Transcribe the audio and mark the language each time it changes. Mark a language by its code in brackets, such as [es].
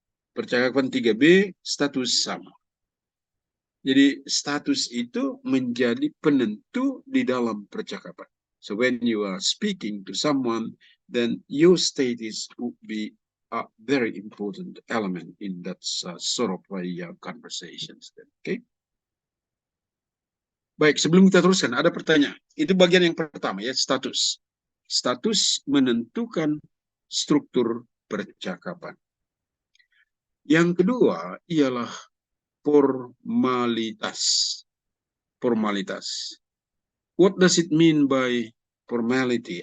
[id] Percakapan 3B, status sama. Jadi status itu menjadi penentu di dalam percakapan. [en] So when you are speaking to someone, then your status would be a very important element in that sort of conversations. Okay? [id] Baik, sebelum kita teruskan, ada pertanyaan. Itu bagian yang pertama ya, status. Status menentukan struktur percakapan. Yang kedua ialah formalitas. Formalitas. [en] What does it mean by formality?